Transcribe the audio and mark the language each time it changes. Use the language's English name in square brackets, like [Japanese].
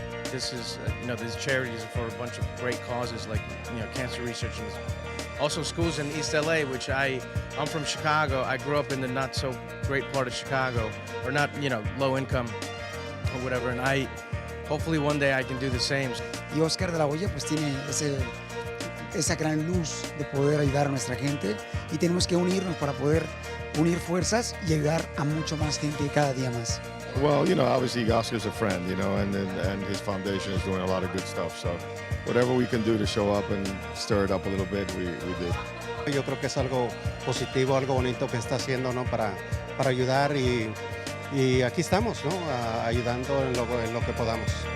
[English] This is, these charities are for a bunch of great causes like, cancer research and also schools in East LA, which I'm from Chicago. I grew up in the not so great part of Chicago, or not, low income or whatever. And hopefully one day I can do the same. [Spanish] Y Oscar de la Hoya pues tiene esa gran luz de poder ayudar a nuestra gente y tenemos que unirnos para poder unir fuerzas y ayudar a mucho más gente cada día más. [English] Well, obviously Oscar's a friend, and his foundation is doing a lot of good stuff. So whatever we can do to show up and stir it up a little bit, we did. [Spanish] Yo creo que es algo positivo, algo bonito que está haciendo, ¿no? Para ayudar y aquí estamos, ¿no? Ayudando en lo que podamos.